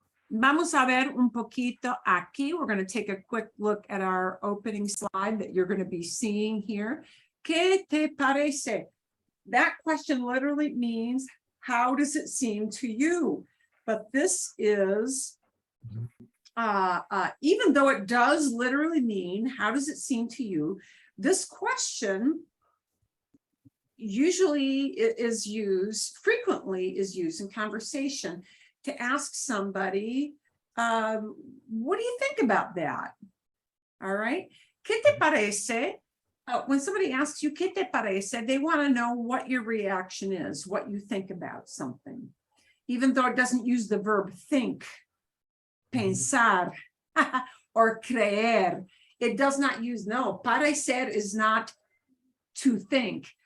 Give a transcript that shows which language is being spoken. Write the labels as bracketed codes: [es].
[es] Vamos a ver un poquito aquí. [en] We're going to take a quick look at our opening slide that you're going to be seeing here. [es] ¿Qué te parece? [en] That question literally means, how does it seem to you? But this is, even though it does literally mean, how does it seem to you? This question usually frequently is used in conversation to ask somebody, what do you think about that? All right. [es] ¿Qué te parece? [en] When somebody asks you, [es] ¿qué te parece? [en] They want to know what your reaction is, what you think about something. Even though it doesn't use the verb think, pensar, or creer. It does not use, no, parecer is not to think.